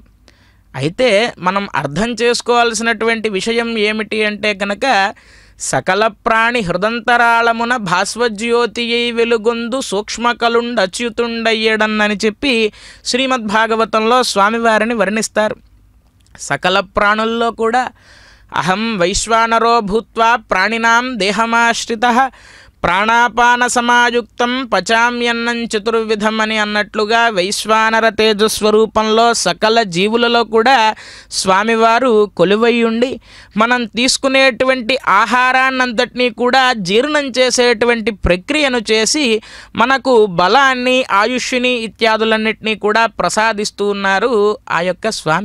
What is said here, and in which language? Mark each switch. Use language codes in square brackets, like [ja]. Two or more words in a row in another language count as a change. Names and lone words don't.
[te] అయితే మనం అర్థం చేసుకోవాల్సినటువంటి విషయం ఏమిటి అంటే కనుక సకల ప్రాణి హృదంతరాళమున భాస్వజ్యోతియై వెలుగొందు సూక్ష్మకలుండచ్యుతుండయ్యడన్నని చెప్పి శ్రీమద్భాగవతంలో స్వామివారిని వర్ణిస్తారు. సకల ప్రాణుల్లో కూడా [sa] అహం వైశ్వానరో భూత్వా ప్రాణినాం దేహమాశ్రితః ప్రాణాపాన సమాయుక్తం పచామ్యన్నం చతుర్విధం [te] అని అన్నట్లుగా వైశ్వానర తేజస్వరూపంలో సకల జీవులలో కూడా స్వామివారు కొలువై ఉండి మనం తీసుకునేటువంటి ఆహారాన్నంతటినీ కూడా జీర్ణం చేసేటువంటి ప్రక్రియను చేసి మనకు బలాన్ని ఆయుష్ని ఇత్యాదులన్నింటినీ కూడా ప్రసాదిస్తూ ఉన్నారు ఆ యొక్క స్వామి.